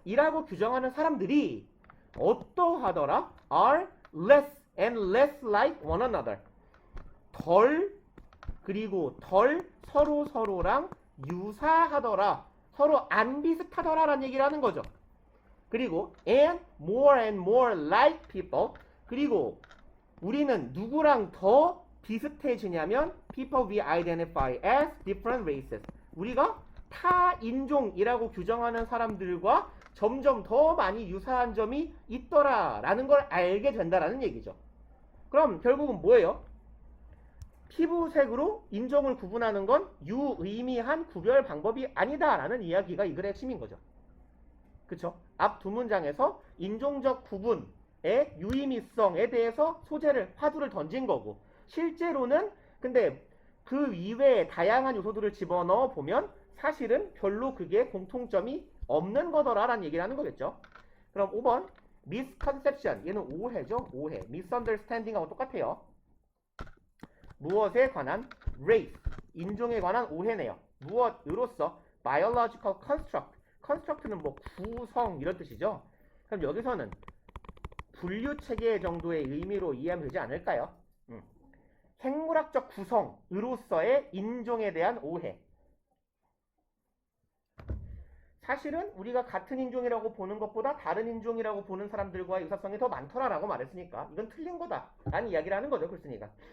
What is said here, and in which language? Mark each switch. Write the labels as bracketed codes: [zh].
[ko] 이라고 규정하는 사람들이 어떠하더라? [en] Are less and less like one another. [ko] 덜 그리고 덜 서로랑 유사하더라. 서로 안 비슷하더라 라는 얘기를 하는 거죠. 그리고 [en] and more like people. [ko] 그리고 우리는 누구랑 더 비슷해지냐면 [en] people we identify as different races. [ko] 우리가 타 인종이라고 규정하는 사람들과 점점 더 많이 유사한 점이 있더라 라는 걸 알게 된다라는 얘기죠. 그럼 결국은 뭐예요? 피부색으로 인종을 구분하는 건 유의미한 구별 방법이 아니다 라는 이야기가 이 글의 핵심인 거죠. 그쵸? 앞 두 문장에서 인종적 구분의 유의미성에 대해서 화두를 던진 거고, 실제로는 근데 그 이외에 다양한 요소들을 집어넣어 보면 사실은 별로 그게 공통점이 없는 거더라 라는 얘기를 하는 거겠죠. 그럼 5번 misconception. 얘는 오해죠. 오해. misunderstanding하고 똑같아요. 무엇에 관한 race. 인종에 관한 오해네요. 무엇으로서 biological construct. construct는 뭐 구성 이런 뜻이죠. 그럼 여기서는 분류 체계 정도의 의미로 이해하면 되지 않을까요? 생물학적 구성으로서의 인종에 대한 오해. 사실은 우리가 같은 인종이라고 보는 것보다 다른 인종이라고 보는 사람들과의 유사성이 더 많더라라고 말했으니까 이건 틀린 거다 라는 이야기를 하는 거죠. 글쓴이가.